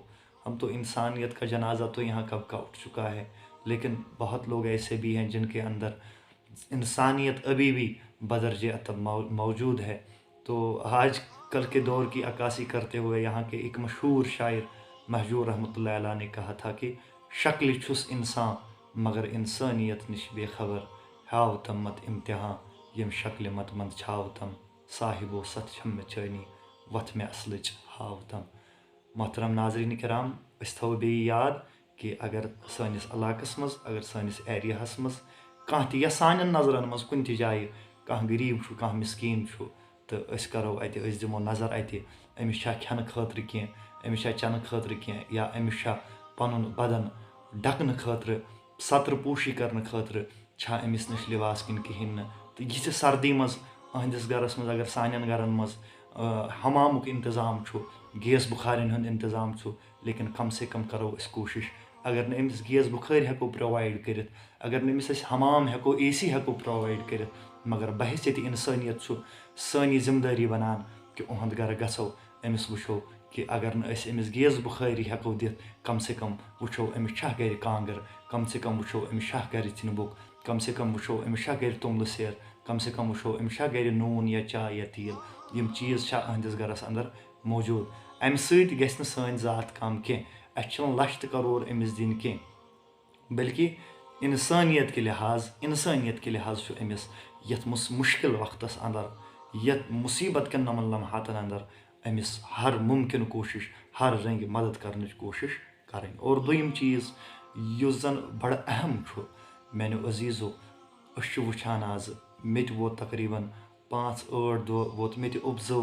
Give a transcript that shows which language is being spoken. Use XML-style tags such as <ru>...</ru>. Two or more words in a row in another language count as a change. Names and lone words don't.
<ur>ہم تو انسانیت کا جنازہ تو یہاں کب کا اٹھ چکا ہے، لیکن بہت لوگ ایسے بھی ہیں جن کے اندر انسانیت ابھی بھی بدرجہ اتم موجود ہے۔ تو آج کل کے دور کی عکاسی کرتے ہوئے یہاں کے ایک مشہور شاعر مہجور رحمۃ اللہ علیہ نے کہا تھا کہ</ur> <ks>شکل چھس انسان مگر انسانیت نش بے خبر، ہاو تم مت امتحان یم شکل مت مند چھاو تم، صاحب و ست چھم چانی وتھ میں اصلچ ہاو تم۔</ks> <ur>محترم ناظرین کرام،</ur> <ks>اس تھو بیٚیہِ یاد کہ اگر سٲنِس علاقس مز، اگر سٲنِس ایریاہس مز کانٛہہ تہِ یا سانٮ۪ن نظرن مز کُنہِ تہِ جایہِ کانٛہہ غریٖب چھُ، کانٛہہ مسکیٖن چھُ، تہٕ أسۍ کرو اَتہِ، أسۍ دِمو نظر اَتہِ أمِس چھا کھٮ۪نہٕ خٲطرٕ کینٛہہ، أمِس چھا چٮ۪نہٕ خٲطرٕ کینٛہہ، یا أمِس چھا پنُن بدن ڈکنہٕ خٲطرٕ، سترٕ پوشی کرنہٕ خٲطرٕ چھا أمِس نِش لباس کِنہٕ کِہیٖنۍ نہٕ۔ تہٕ یِژھِ سردی منٛز أہنٛدِس گرس منٛز اگر سانٮ۪ن گرن منٛز حمامُک انتظام چھُ، گیس بُخارٮ۪ن ہُنٛد انتظام چھُ، لیکن کم سے کم کرو أسۍ کوٗشش، اگر نہٕ أمِس گیس بُخٲرۍ ہٮ۪کو پرٛووایڈ کٔرِتھ، اگر نہٕ أمِس أسۍ حمام ہٮ۪کو، اے سی ہٮ۪کو پرٛووایڈ کٔرِتھ، مگر بحثیتِ انسٲنیت چھُ سٲنی ذمہٕ دٲری بنان کہ اُہُنٛد گرٕ گژھو، أمِس وٕچھو کہ اگر نہٕ أسۍ أمِس گیس بُخٲری ہٮ۪کو دِتھ، کم سے کم وٕچھو أمِس چھا گرِ کانٛگٕر، کم سے کم وٕچھو أمِس چھا گرِ ژِنہِ کم سے کم وٕچھو أمِس چھا گرِ توٚملہٕ سیر، کم سے کم وٕچھو أمِس چھا گرِ نوٗن یا چاے یا تیٖل، یِم چیٖز چھا أہنٛدِس گرس انٛدر موجوٗد۔ اَمہِ سۭتۍ گژھِ نہٕ سٲنۍ ذات کم کینٛہہ، اَسہِ چھِنہٕ لچھ تہٕ کرور أمِس دِنۍ کینٛہہ،</ks> <ur>بلکہ انسانیت کے لحاظ</ur> <ks>چھُ أمِس یَتھ مُشکِل وقتس اندر، یَتھ مُصیبت کٮ۪ن نۄمن لمحاتن اندر أمِس ہر مُمکِن کوٗشِش، ہر رنگہِ مدد کرنٕچ کوٗشِش کرٕنۍ. اور دوٚیِم چیٖز یُس زن بڑٕ اہم چھُ میانیو عزیٖزو، أسۍ چھِ وٕچھان آزٕ، مےٚ تہِ ووت تقریٖباً 5-8 دۄہ ووت مےٚ تہِ اوٚبزٲرو</ks>